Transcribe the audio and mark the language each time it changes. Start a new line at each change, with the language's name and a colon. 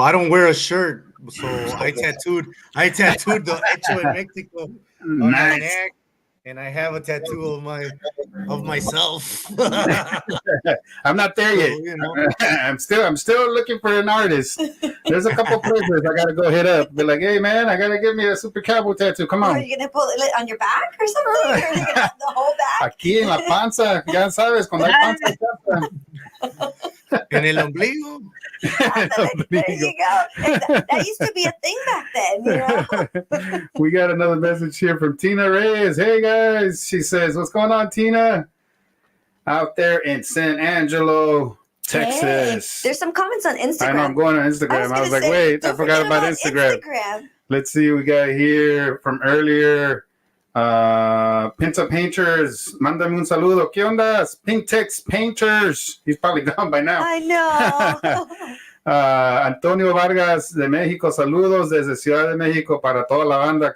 English: I don't wear a shirt, so I tattooed the Hecho en Mexico on my neck, and I have a tattoo of myself. I'm not there yet. I'm still looking for an artist. There's a couple places I gotta go hit up. Be like, hey man, I gotta give me a Supercowboy tattoo. Come on. Are you gonna put it on your back or something? Or are you gonna have the whole back?
Spanish: Aquí en la panza, ya sabes, cuando hay panza. En el ombligo.
English: There you go. That used to be a thing back then, We got another message here from Tina Reyes. Hey guys, she says, what's going on, Tina? Out there in San Angelo, Texas. Hey, there's some comments on Instagram. I know, I'm going on Instagram. I was like, wait, I forgot about Instagram. Let's see, we got here from earlier. Pinta Painters,
Spanish: mándame un saludo. ¿Qué onda?
English: Pintex Painters. He's probably gone by now. I know.
Spanish: Antonio Vargas de México, saludos desde Ciudad de México para toda la banda.